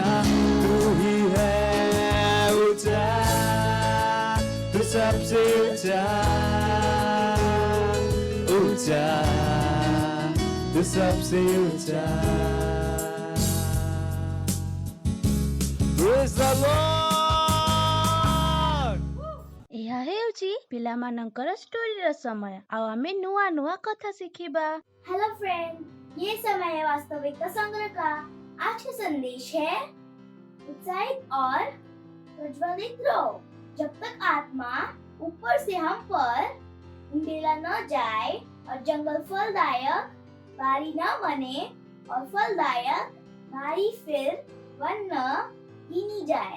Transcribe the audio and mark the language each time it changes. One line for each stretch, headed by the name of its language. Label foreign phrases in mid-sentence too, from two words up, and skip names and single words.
Hindi: तू ही है ऊंचा, तू सबसे ऊंचा, ऊंचा तू सबसे ऊंचा।
English: Praise the Lord!
Odia: ଏହା ହେଉଛି ପିଲାମାନଙ୍କର ଷ୍ଟୋରିର ସମୟ। ଆଉ ଆମେ ନୂଆ ନୂଆ କଥା ଶିଖିବା।
Hindi: हेलो फ्रेंड, ये समय है वास्तविकता संग्रह का। आज का संदेश है उत्साहित और प्रज्वलित रहो जब तक आत्मा ऊपर से हम पर उंडेला न जाए और जंगल फलदायक बारी न बने और फलदायक बारी फिर वन न गिनी जाए।